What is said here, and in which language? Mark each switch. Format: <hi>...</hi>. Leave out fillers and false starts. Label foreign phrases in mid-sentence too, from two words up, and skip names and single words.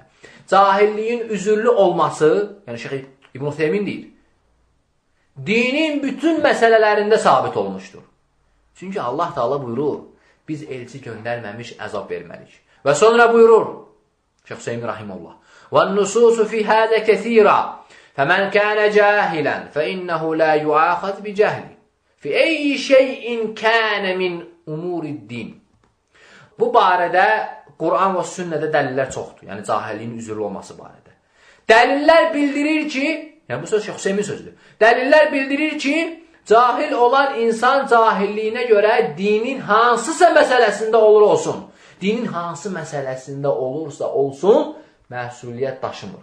<az>Cahilliyin üzürlü olması, yəni şeyx İbn Useymin deyir, dinin bütün məsələlərində sabit olmuşdur. Çünki Allah Teala buyurur, biz elçi göndərməmiş əzab verməlik. Və sonra buyurur, Şeyx Useymin rahimehullah,</az> <ar>وَالنُّسُوسُ فِي هَذَا كَثِيرًا فَمَنْ كَانَ جَاهِلًا فَإِنَّهُ لَا يُعَاخَذْ بِجَهْلِ فِي أَيِّ شَيْءٍ كَانَ مِنْ أُمُورِ الدِّينِ.</ar> <az>Bu barədə Quran və sünnədə dəlillər çoxdur. Yəni cahilliyin üzürlü olması barədə. Dəlillər bildirir ki, yəni bu söz Şeyx Useymin sözüdür. Dəlillər bildirir ki, cahil olan insan cahilliyinə görə dinin hansısa məsələsində olur olsun, dinin hansı məsələsində olursa olsun, məsuliyyət daşımır.</az>